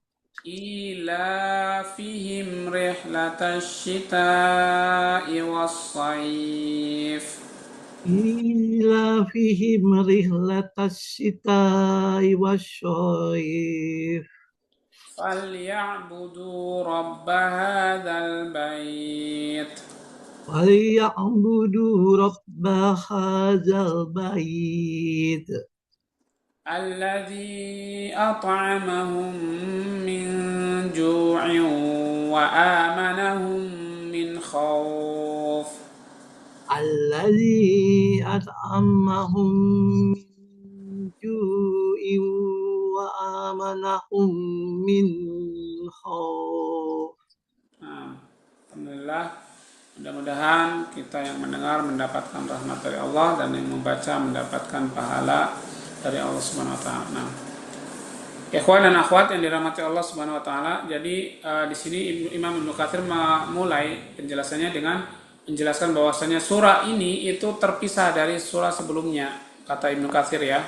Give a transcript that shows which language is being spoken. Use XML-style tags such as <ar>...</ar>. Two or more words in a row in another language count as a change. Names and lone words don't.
<ar>إيلافهم رحلة الشتاء والصيف إيلافهم رحلة الشتاء والصيف فليعبدوا رب هذا البيت فليعبدوا رب هذا البيت الذي أطعمهم من جوع وآمنهم من خوف. الذي أطعمهم من جوع وآمنهم من خوف.</ar> <id>Alhamdulillah, mudah-mudahan kita yang mendengar mendapatkan rahmat dari Allah dan yang membaca mendapatkan pahala dari Allah</id> <ar>سبحانه وتعالى.</ar> <id>Nah, ikhwan dan akhwat yang dirahmati Allah</id> <ar>سبحانه وتعالى,</ar> <id>jadi di sini Imam Ibnu Katsir memulai penjelasannya dengan menjelaskan bahwasanya surah ini itu terpisah dari surah sebelumnya, kata Ibnu Katsir ya.</id>